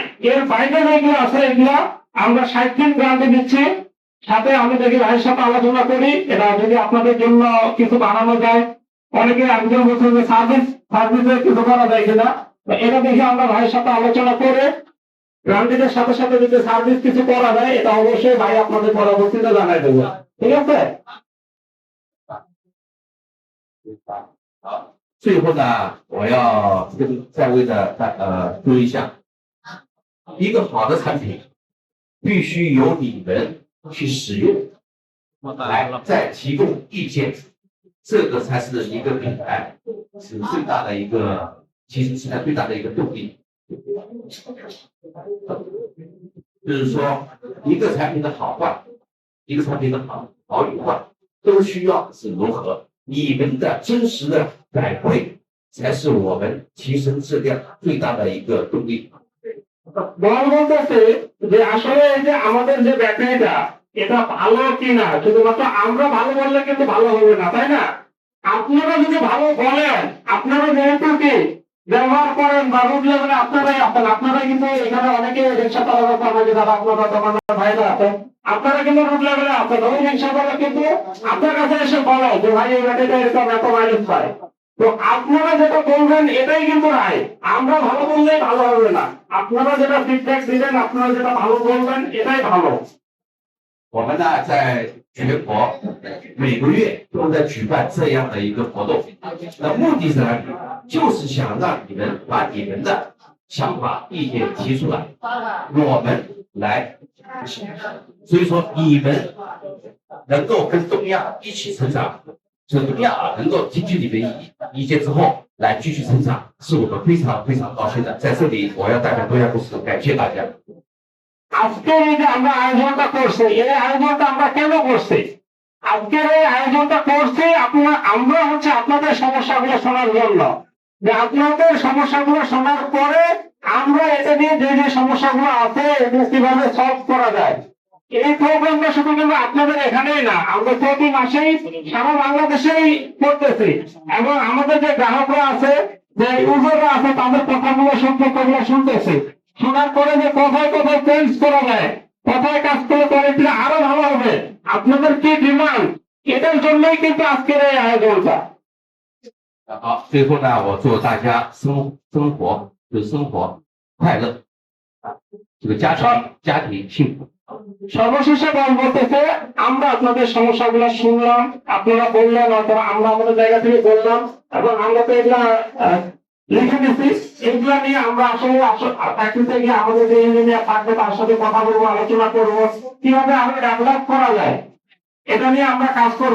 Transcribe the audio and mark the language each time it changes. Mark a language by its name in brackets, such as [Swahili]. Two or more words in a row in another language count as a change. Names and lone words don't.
[Bangla] এর বাইরে যেগুলো আছে এগুলো আমরা 60 দিন গ্যারান্টি দিচ্ছি, সাথে আমি দেখি ভাইয়ের সাথে আলোচনা করি এটা যদি আপনাদের জন্য কিছু বানানো যায়। অনেকে একজন বলছেন যে সার্ভিসে কিছু করা যায় কিনা, এটা দেখে আমরা ভাইয়ের সাথে আলোচনা করে গ্যারান্টিদের সাথে সাথে যদি সার্ভিস কিছু করা যায় এটা অবশ্যই ভাই আপনাদের পরবর্তীতে জানাই দেবো, ঠিক আছে? [Chinese] 好，最后呢，我要跟在位的说一下，一个好的产品必须由你们去使用，来再提供意见，这个才是一个品牌是最大的一个，其实是它最大的一个动力。就是说，一个产品的好坏，一个产品的好与坏，都需要是如何。你们的真实的反馈才是我们提升质量最大的一个动力。 [Bangla] বল বলতেছে যে আসলে এই যে আমাদের যে ব্যাটারিটা এটা ভালো কিনা শুধুমাত্র আমরা ভালো বললে কিন্তু ভালো হবে না, তাই না? আপনারা যদি ভালো বলেন, আপনারা যেহেতু কি ব্যবহার করেন বা [English] root level [Bangla] আপনারাই আছেন, আপনারা কিন্তু এখানে অনেকে রিক্সা চালানো কর্মী যারা আপনারা দোকানের ভাইরা আছেন, আপনারা কিন্তু [English] root level [Bangla] আছেন। ওই রিক্সাওয়ালা কিন্তু আপনার কাছে এসে বলে যে ভাই এই ব্যাটারিটা এরকম এত মাইলেজ পায়। তো আপনারা যেটা বলবেন এটাই কিন্তু রায়, আমরা ভালো বললেই ভালো হবে না। আপনারা যেটা ফিডব্যাক দিবেন, আপনারা যেটা ভালো বলবেন এটাই ভালো। [Chinese] 我们呢，在全国每个月都在举办这样的一个活动，那目的是哪里？就是想让你们把你们的想法、意见提出来，我们来。所以说，你们能够跟东亚一起成长，这东亚能够听取你们意见之后来继续成长，是我们非常非常高兴的。在这里，我要代表东亚公司感谢大家。 [Bangla] আজকের এই যে আমরা আয়োজনটা করছি, এই আয়োজনটা আমরা কেন করছি? আজকের এই আয়োজনটা করছি আমরা হচ্ছে আপনাদের সমস্যাগুলো শোনার জন্য, যে আপনাদের সমস্যাগুলো শোনার পরে আমরা এটা নিয়ে যে যে সমস্যাগুলো আছে এগুলো কিভাবে সলভ করা যায়। এই প্রোগ্রামটা শুধু কিন্তু আপনাদের এখানেই না, আমরা প্রতি মাসেই সারা বাংলাদেশেই করতেছি, এবং আমাদের যে গ্রাহকরা আছে, যে ইউজাররা আছে, তাদের কথাগুলো সম্পর্কগুলো শুনতেছি। শোনার পরে যে কোথায় কোথায় চেঞ্জ করা যায়, কোথায় কাজ করলে কোয়ালিটি আরো ভালো হবে, আপনাদের কি ডিমান্ড, এটার জন্যই কিন্তু আজকের এই আয়োজনটা। [Chinese] 好，最后呢，我祝大家生活快乐，这个家庭幸福。 [Bangla] সর্বশেষে বলতেছে আমরা আপনাদের সমস্যাগুলো শুনলাম, আপনারা বললেন, অথবা আমরা আমাদের জায়গা থেকে বললাম, এবং আমরা তো এগুলা লিখে দিচ্ছি। এগুলা নিয়ে আমরা আসলে প্র্যাকটিসে গিয়ে আমাদের যে ইঞ্জিনিয়ার থাকবে তার সাথে কথা বলবো, আলোচনা করবো কিভাবে আরো ডেভেলপ করা যায়, এটা নিয়ে আমরা কাজ করবো।